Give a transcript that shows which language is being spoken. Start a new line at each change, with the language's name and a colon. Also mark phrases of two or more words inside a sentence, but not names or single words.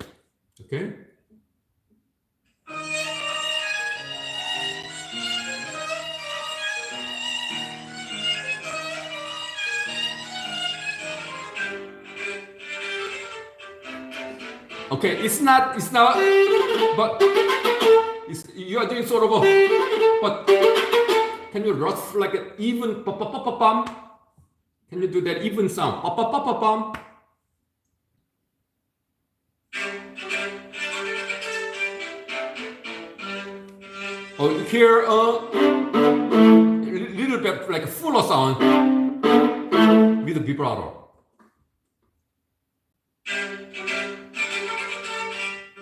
English: Okay? Okay, it's not, but you are doing sort of a, but can you rough like an even pa-pa-pa-pa-pam? Can you do that even sound? Pa-pa-pa-pa-pam. Oh, here a little bit like a fuller sound with a vibrato.